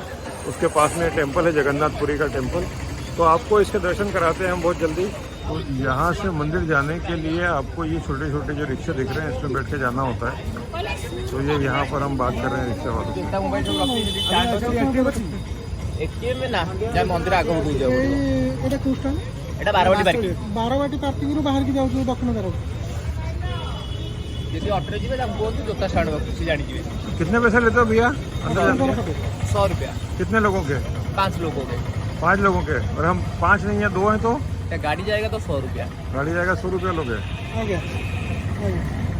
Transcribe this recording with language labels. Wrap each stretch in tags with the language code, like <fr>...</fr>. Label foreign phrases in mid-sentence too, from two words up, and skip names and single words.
<hi>उसके पास में टेम्पल है जगन्नाथपुरी का टेम्पल। तो आपको इसके दर्शन कराते हैं हम बहुत जल्दी। तो यहाँ से मंदिर जाने के लिए आपको ये छोटे छोटे जो रिक्शे दिख रहे हैं इसमें बैठ के जाना होता है। तो ये यहाँ पर हम बात कर रहे हैं रिक्शा वालों से।</hi> <or>ଏଟା 12 ବାଟି পার্কিংରୁ ବାହାରିକି ଯାଉଛୁ ଦକ୍ଷିଣ ଦ୍ୱାର। ଯଦି ଅଟୋରେ ଯିବେ ତାଙ୍କୁ କୁହନ୍ତୁ ଜୋତା ଷ୍ଟାଣ୍ଡ ପାଖକୁ, ସେ ଜାଣିଯିବେ।</or> <hi>कितने पैसे लेते हो भैया अंदर जाने के? 100 रुपया। कितने लोगों के? 5 लोगों के। 5 लोगों के। और हम 5 नहीं है, 2 हैं तो गाड़ी जाएगा तो 100 रुपया। गाड़ी जाएगा 100 रुपया लोगे। आ गया।</hi>